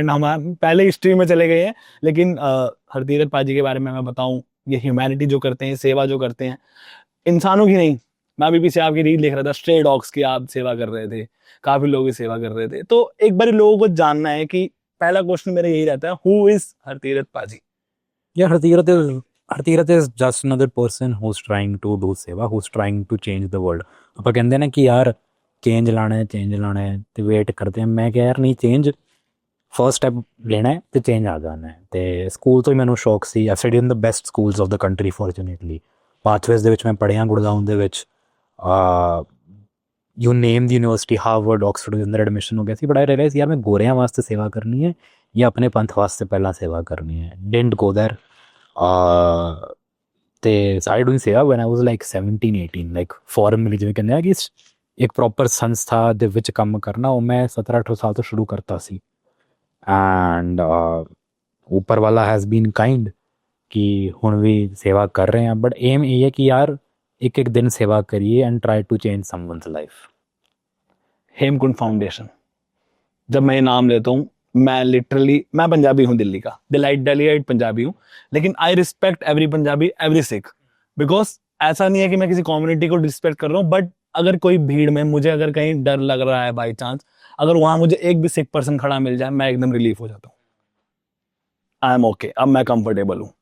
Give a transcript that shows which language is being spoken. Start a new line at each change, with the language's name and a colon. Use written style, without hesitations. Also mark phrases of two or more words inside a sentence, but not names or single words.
Hindi: एंड हम पहले हिस्ट्री में चले गए हैं, लेकिन हरतीरथ पाजी के बारे में मैं बताऊं, ये ह्यूमैनिटी जो करते हैं, सेवा जो करते हैं इंसानों की नहीं। मैं अभी पीछे आपकी रील देख रहा था, स्ट्रे डॉग्स की आप सेवा कर रहे थे, काफी लोगों की सेवा कर रहे थे। तो एक बार लोगों को जानना है कि पहला क्वेश्चन मेरा यही रहता है,
English: who is
Hindi: हरतीरथ पाजी?
English: Yeah, Hartirath is just another person who's trying to do सेवा, who's trying to change the world।
Punjabi: ਆਪਾਂ ਕਹਿੰਦੇ ਨੇ ਕਿ ਯਾਰ ਚੇਂਜ ਲਾਣਾ ਹੈ ਤੇ ਵੇਟ ਕਰਦੇ ਆ। ਮੈਂ ਕਿਹਾ ਯਾਰ ਨਹੀਂ, ਚੇਂਜ ਫਰਸਟ ਸਟੈਪ ਲੈਣਾ ਹੈ ਤੇ ਚੇਂਜ ਆ ਜਾਣਾ ਹੈ। ਤੇ ਸਕੂਲ ਤੋਂ ਹੀ ਮੈਨੂੰ ਸ਼ੌਕ ਸੀ।
English: I studied in the best schools of the country fortunately.
Punjabi: ਪਾਥਵੇਜ਼ ਦੇ ਵਿੱਚ ਮੈਂ ਪੜ੍ਹਿਆ, ਗੁੜਗਾਉਂ ਦੇ ਵਿੱਚ,
English: you name the university,
Punjabi: ਹਾਰਵਰਡ, ਆਕਸਫੋਰਡ ਦੇ ਅੰਦਰ ਐਡਮਿਸ਼ਨ ਹੋ ਗਿਆ ਸੀ।
English: but I realise
Punjabi: ਯਾਰ ਮੈਂ ਗੋਰਿਆਂ ਵਾਸਤੇ ਸੇਵਾ ਕਰਨੀ ਹੈ ਜਾਂ ਆਪਣੇ ਪੰਥ ਵਾਸਤੇ ਪਹਿਲਾਂ ਸੇਵਾ ਕਰਨੀ ਹੈ।
English: didn't go there.
Punjabi: ਤੇ
English: started doing सेवा when I was like 17 18, like
Punjabi: ਫੋਰਮਲੀ ਜਿਵੇਂ ਕਹਿੰਦੇ ਆ ਕਿ ਇੱਕ ਪ੍ਰੋਪਰ ਸੰਸਥਾ ਦੇ ਵਿੱਚ ਕੰਮ ਕਰਨਾ, ਉਹ ਮੈਂ 17 18 ਸਾਲ ਤੋਂ ਸ਼ੁਰੂ ਕਰਤਾ ਸੀ। ਐਂਡ ਉੱਪਰ ਵਾਲਾ
English: has been kind
Punjabi: ਕਿ ਹੁਣ ਵੀ ਸੇਵਾ ਕਰ ਰਹੇ ਹਾਂ।
English: but aim
Punjabi: ਇਹ ਹੈ ਕਿ ਯਾਰ ਇੱਕ ਇੱਕ ਦਿਨ ਸੇਵਾ ਕਰੀਏ
English: and try to change someone's life.
Hindi: हेमकुंड फाउंडेशन जब मैं ये नाम लेता हूँ, मैं लिटरली, मैं पंजाबी हूँ दिल्ली का, दिल्लीइट पंजाबी हूँ, लेकिन
English: I respect every Punjabi, every Sikh, because
Hindi: ऐसा नहीं है कि मैं किसी कम्युनिटी को डिसरिस्पेक्ट कर रहा हूँ, बट अगर कोई भीड़ में मुझे अगर कहीं डर लग रहा है
English: by chance,
Hindi: अगर वहां मुझे एक भी
English: Sikh person
Hindi: खड़ा मिल जाए, मैं एकदम रिलीफ हो जाता हूँ,
English: I am okay,
Hindi: अब मैं कंफर्टेबल हूँ।